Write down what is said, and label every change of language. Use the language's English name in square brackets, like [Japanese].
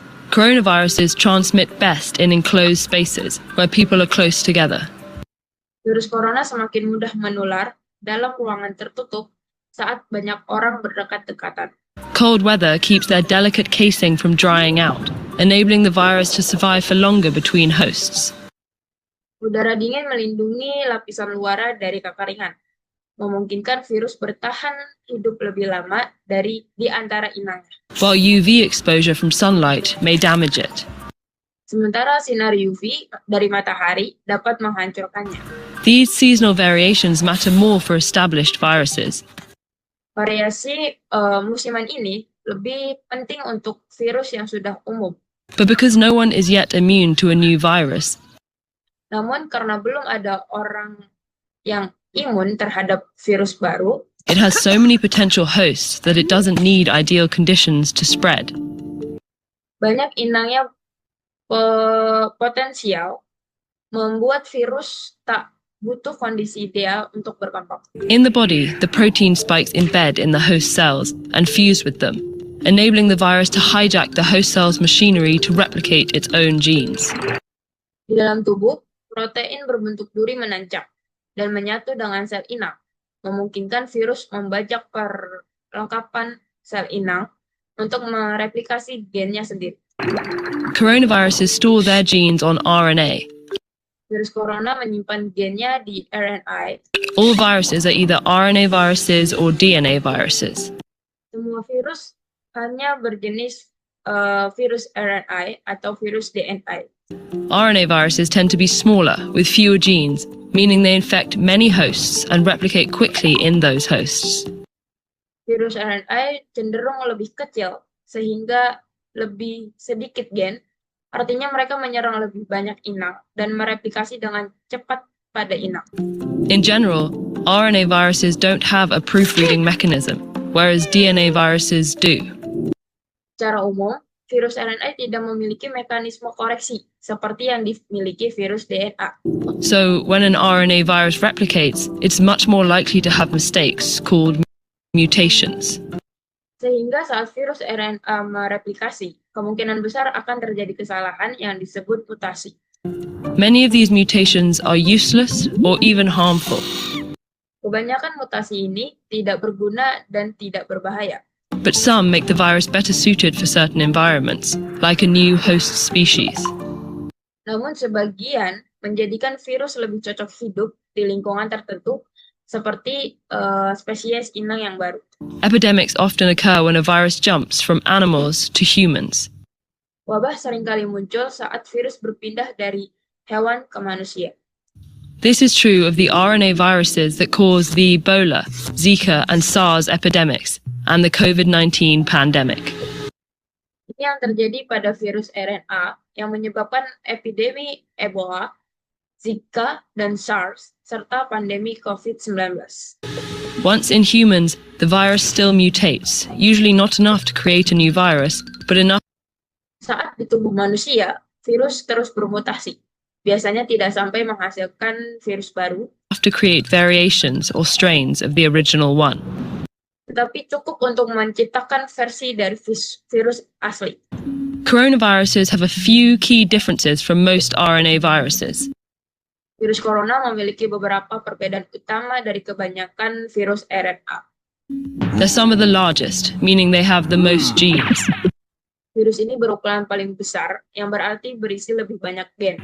[English] Coronaviruses transmit best in enclosed spaces where people are close together. [Indonesian] Virus corona semakin mudah menular dalam ruangan tertutup saat banyak orang berdekat-dekatan. [English] Cold weather keeps their delicate casing from drying out, enabling the virus to survive for longer between hosts. [Indonesian] Udara dingin melindungi lapisan luar dari kekeringan, memungkinkan virus bertahan hidup lebih lama di antara inangnya. [English] While UV exposure from sunlight may damage it. [Indonesian] Sementara sinar UV dari matahari dapat menghancurkannya. [English] These seasonal variations matter more for established viruses. [Indonesian] Variasi musiman ini lebih penting untuk virus yang sudah umum. [English] But because no one is yet immune to a new virus, [Indonesian] Namun karena belum ada orang yang imun terhadap virus baru, [English] it has so many potential hosts that it doesn't need ideal conditions to spread. [Indonesian] banyak inangnya potensial membuat virus tak butuh kondisi ideal untuk berkembang. [English] In the body, the protein spikes embed in the host cells and fuse with them, enabling the virus to hijack the host cell's machinery to replicate its own genes. [Indonesian] Di dalam tubuh, protein berbentuk duri menancap dan menyatu dengan sel inang, memungkinkan virus membajak perlengkapan sel inang untuk mereplikasi gennya sendiri. [English] Coronaviruses store their genes on RNA. [Indonesian] Virus corona menyimpan gennya di RNA. [English] All viruses are either RNA viruses or DNA viruses. [Indonesian] Semua virus hanya berjenis virus RNA atau virus DNA. [English] RNA viruses tend to be smaller, with fewer genes, meaning they infect many hosts and replicate quickly in those hosts. [Indonesian] Virus RNA cenderung lebih kecil, sehingga lebih sedikit gen, artinya mereka menyerang lebih banyak inang dan mereplikasi dengan cepat pada inang. [English] In general, RNA viruses don't have a proofreading mechanism, whereas DNA viruses do. [Indonesian] Secara umum, virus RNA tidak memiliki mekanisme koreksi seperti yang dimiliki virus DNA. [English] So, when an RNA virus replicates, it's much more likely to have mistakes called mutations. [Indonesian] Sehingga saat virus RNA mereplikasi, kemungkinan besar akan terjadi kesalahan yang disebut mutasi. [English] Many of these mutations are useless or even harmful. [Indonesian] Kebanyakan mutasi ini tidak berguna dan tidak berbahaya. [English] But some make the virus better suited for certain environments, like a new host species. [Indonesian] Namun sebagian menjadikan virus lebih cocok hidup di lingkungan tertentu, seperti spesies inang yang baru. [English] Epidemics often occur when a virus jumps from animals to humans. [Indonesian] Wabah seringkali muncul saat virus berpindah dari hewan ke manusia. [English] This is true of the RNA viruses that cause the Ebola, Zika, and SARS epidemics, and the COVID-19 pandemic. [Indonesian] Ini yang terjadi pada virus RNA yang menyebabkan epidemi Ebola, Zika, dan SARS, serta pandemi COVID-19. [English] Once in humans, the virus still mutates, usually not enough to create a new virus, but enough [Indonesian] Saat di tubuh manusia, virus terus bermutasi. Biasanya tidak sampai menghasilkan virus baru, [English] to create variations or strains of the original one. [Indonesian] tetapi cukup untuk menciptakan versi dari virus asli. [English] Coronaviruses have a few key differences from most RNA viruses. [Indonesian] Virus corona memiliki beberapa perbedaan utama dari kebanyakan virus RNA. [English] They're some of the largest, meaning they have the most genes. [Indonesian] Virus ini berukuran paling besar, yang berarti berisi lebih banyak gen.